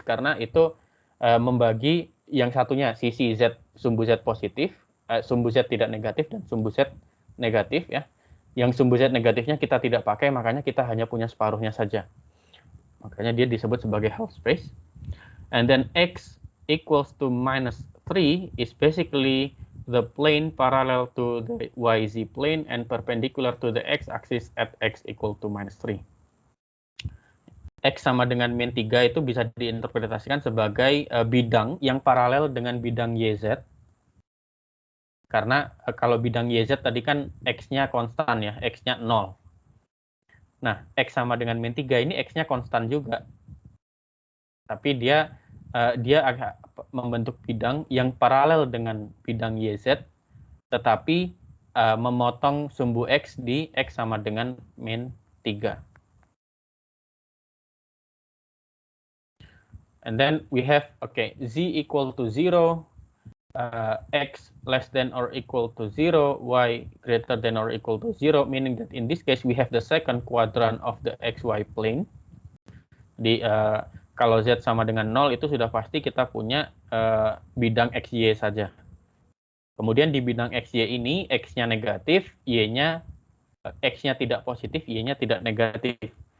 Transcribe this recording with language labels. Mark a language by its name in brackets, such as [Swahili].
[Indonesian] Karena itu membagi yang satunya sisi Z, sumbu Z positif, sumbu Z tidak negatif, dan sumbu Z negatif ya. Yang sumbu Z negatifnya kita tidak pakai, makanya kita hanya punya separuhnya saja. Makanya dia disebut sebagai half space. [English] And then X equals to -3 is basically the plane parallel to the YZ plane and perpendicular to the X-axis at X equal to -3. [Indonesian] X sama dengan min 3 itu bisa diinterpretasikan sebagai bidang yang paralel dengan bidang YZ. Karena kalau bidang YZ tadi kan X-nya konstan ya, X-nya 0. Nah, X sama dengan min 3 ini X-nya konstan juga. Tapi dia agak membentuk bidang yang paralel dengan bidang YZ, tetapi memotong sumbu X di X sama dengan min 3. [English] And then we have, Z equal to 0, X less than or equal to 0, Y greater than or equal to 0, meaning that in this case we have the second quadrant of the XY plane. [Indonesian] Kalau Z sama dengan 0 itu sudah pasti kita punya bidang XY saja. Kemudian di bidang XY ini, X-nya negatif, Y-nya, X-nya tidak positif, Y-nya tidak negatif.